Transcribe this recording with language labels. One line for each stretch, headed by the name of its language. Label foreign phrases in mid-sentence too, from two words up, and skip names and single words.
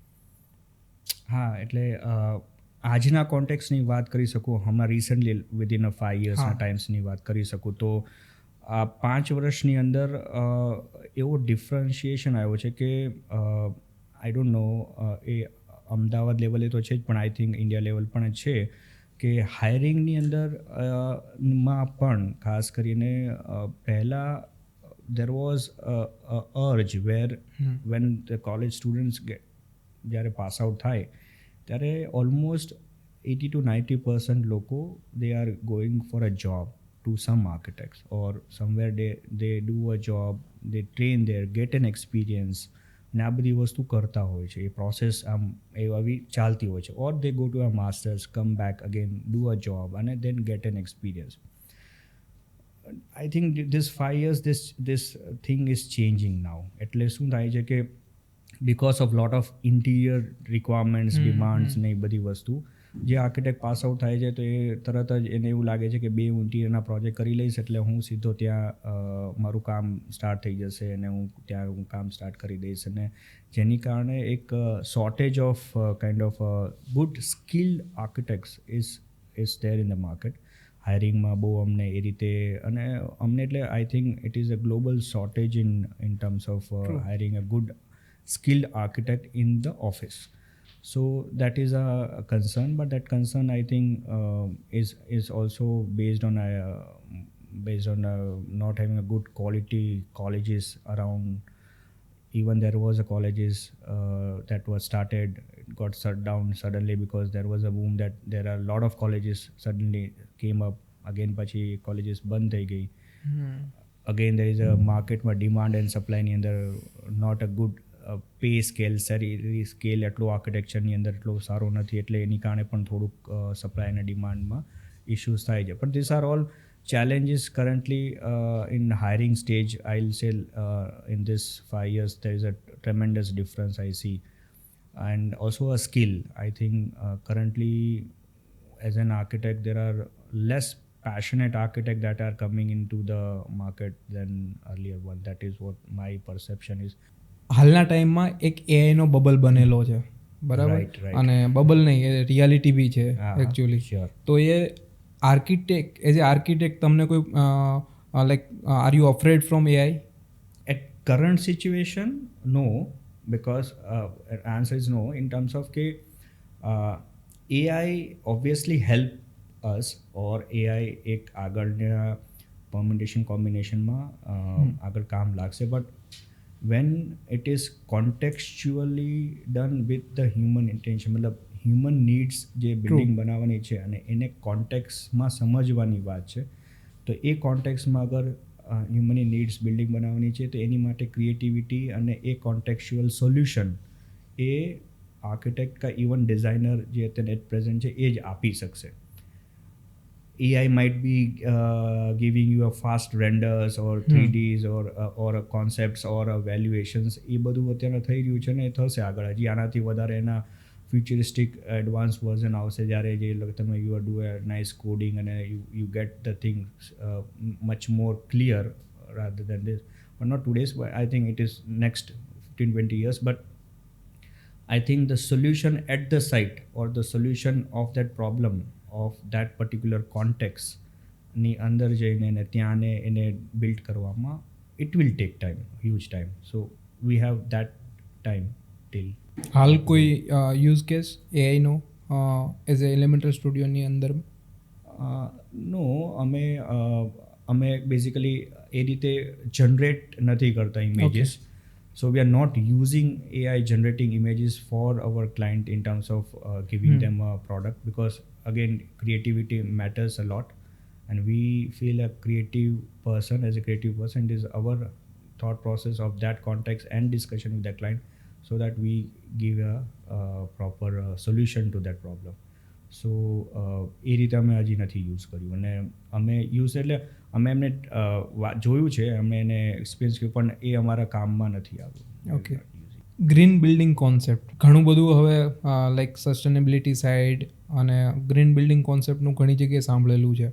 Gujarati: હા, એટલે આજના કોન્ટેક્સની વાત કરી શકું, હમણાં રિસન્ટલી
English: within a 5 years
Gujarati: ના ટાઈમ્સની વાત કરી શકું તો આ 5 વર્ષની અંદર એવો ડિફરન્શિએશન આવ્યો છે કે
English: I don't know
Gujarati: એ અમદાવાદ લેવલે તો છે જ, પણ
English: I think
Gujarati: ઇન્ડિયા લેવલ પણ છે કે હાયરિંગની અંદર માં પણ ખાસ કરીને પહેલાં
English: there was a urge where when the college students
Gujarati: જ્યારે પાસ આઉટ થાય ત્યારે ઓલમોસ્ટ
English: 80 to 90% લોકો they are going for a job to some architects or somewhere they do a job, they train there, get an experience,
Gujarati: ને આ બધી વસ્તુ કરતા હોય છે. એ પ્રોસેસ આમ એવી ચાલતી હોય છે.
English: or they go to a masters, come back again, do a job અને then get an experience. I think this 5 years this thing is changing now.
Gujarati: એટલે શું થાય છે કે
English: because of lot of interior requirements, demands
Gujarati: ને એ બધી વસ્તુ જે આર્કિટેક્ટ
English: pass out
Gujarati: થાય છે તો એ તરત જ એને એવું લાગે છે કે 2 ઇન્ટિરિયરના પ્રોજેક્ટ કરી લઈશ એટલે હું સીધો ત્યાં મારું કામ સ્ટાર્ટ થઈ જશે અને હું કામ સ્ટાર્ટ કરી દઈશ, અને જેની કારણે એક
English: shortage of kind of good skilled architects is there in the market.
Gujarati: હાયરિંગમાં બહુ અમને એ રીતે, અને અમને એટલે
English: I think it is a global shortage in terms of hiring a good skilled architect in the office. So that is a concern, but that concern I think is also based on not having a good quality colleges around. Even there was a colleges that was started, it got shut down suddenly because there was a boom that there are a lot of colleges suddenly came up.
Gujarati: Again pachi colleges બંધ થઈ ગઈ.
English: Again there is a market
Gujarati: માં
English: demand and supply
Gujarati: ની અંદર
English: not a good pay scale, salary scale
Gujarati: એટલો આર્કિટેક્ચરની અંદર એટલો સારો નથી, એટલે એની કારણે પણ થોડુંક સપ્લાય અને ડિમાન્ડમાં ઇશ્યુઝ થાય છે.
English: પણ this are all challenges currently in hiring stage. I'll say in this 5 years there is a tremendous difference I see, and also a skill. I think currently as an architect there are less passionate architects that are coming into the market than earlier one. That is what my perception is.
Gujarati: હાલના ટાઈમમાં એક એઆઈનો બબલ બનેલો છે, બરાબર?
English: Right.
Gujarati: અને બબલ નહીં, એ રિયાલિટી બી છે એકચ્યુઅલી. તો એ આર્કિટેક્ટ,
English: as a architect
Gujarati: તમને કોઈ
English: like are you afraid from AI? At current situation, no, because answer is no in terms of કે AI obviously help us, or AI એક
Gujarati: આગળના
English: permutation combinationમાં
Gujarati: આગળ કામ લાગશે,
English: but when it is contextually done with the human intention,
Gujarati: મતલબ
English: human needs
Gujarati: જે બિલ્ડિંગ બનાવવાની છે અને એને કોન્ટેક્સમાં સમજવાની વાત છે, તો એ કોન્ટેક્સમાં અગર હ્યુમનની નીડ્સ બિલ્ડિંગ બનાવવાની છે તો એની માટે ક્રિએટિવિટી અને એ
English: contextual solution
Gujarati: એ આર્કિટેક્ટ કા ઇવન ડિઝાઇનર જે અત્યારે
English: at present
Gujarati: છે એ જ આપી શકશે.
English: AI might be giving you a fast renders or 3Ds or a concepts or a valuations.
Gujarati: એ બધું અત્યારે થઈ રહ્યું છે ને, એ થશે આગળ. હજી આનાથી વધારે એના
English: futuristic advance version
Gujarati: આવશે, જ્યારે જે તમે
English: you are do a nice coding
Gujarati: અને
English: you get the things much more clear rather than this. But not today's, but I think it is next 15-20 years. But I think the solution at the site, or the solution of that problem of that particular context
Gujarati: ની અંદર જઈને એને ત્યાંને એને બિલ્ડ કરવામાં
English: it will take time, huge time. So we have that time till.
Gujarati: હાલ કોઈ
English: use case
Gujarati: એઆઈનો
English: as a
Gujarati: એલિમેન્ટલ સ્ટુડિયોની અંદર? નો, અમે બેઝિકલી એ રીતે જનરેટ નથી કરતા ઇમેજીસ.
English: So we are not using AI generating images for our client in terms of giving them a product, because again creativity matters a lot, and we feel a creative person, as a creative person, it is our thought process of that context and discussion with the client, so that we give a proper solution to that problem.
Gujarati: સો એ રીતે અમે હજી નથી યુઝ કર્યું, અને અમે યુઝ એટલે અમે એમને જોયું છે, અમે એને એક્સપિરિયન્સ કર્યું, પણ એ અમારા કામમાં નથી આવ્યું. ઓકે.
English: green building concept
Gujarati: ઘણું બધું હવે
English: like sustainability side
Gujarati: અને
English: green building concept
Gujarati: ઘણી જગ્યાએ સાંભળેલું છે.